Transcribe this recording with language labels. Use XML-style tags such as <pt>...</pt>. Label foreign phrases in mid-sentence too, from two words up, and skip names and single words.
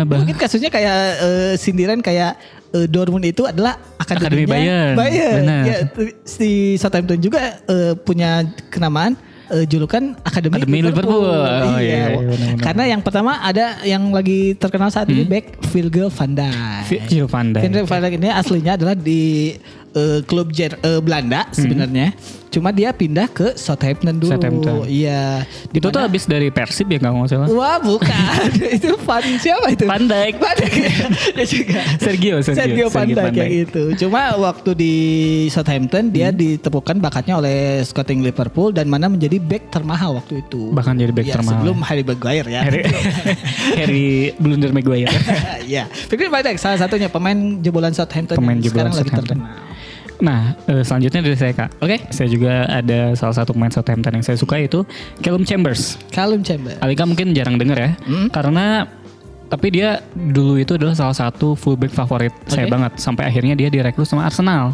<id>Mungkin kasusnya kayak sindiran kayak Dortmund itu adalah Akademi akademinya Bayern. Benar. Ya, di Southampton juga punya kenamaan julukan Akademi Liverpool. Oh, iya, benar-benar. Karena yang pertama ada yang lagi terkenal saat ini back Virgil van Dijk. Virgil van Dijk. Virgil van Dijk ini aslinya adalah di klub Belanda sebenarnya. Cuma dia pindah ke Southampton dulu. Southampton. Iya. Itu tuh habis dari Persib ya kalau nggak salah. Wah bukan. Itu siapa itu? Van Dijk. Van Dijk. Dia juga. Sergio Van Dijk kayak gitu. Cuma waktu di Southampton dia ditemukan bakatnya oleh scouting Liverpool dan mana menjadi back termahal waktu itu. Bahkan jadi back Ya, termahal. sebelum Harry Maguire ya. Harry Blunder Maguire. Iya. Virgil van Dijk salah satunya pemain jebolan Southampton Pemain yang jebolan sekarang lagi Southampton. terkenal. Nah, selanjutnya dari saya Kak. Oke. Saya juga ada salah satu pemain Southampton yang saya suka itu Callum Chambers. Callum Chambers. Alika mungkin jarang dengar ya, karena tapi dia dulu itu adalah salah satu fullback favorit saya banget sampai akhirnya dia direkrut sama Arsenal.</id>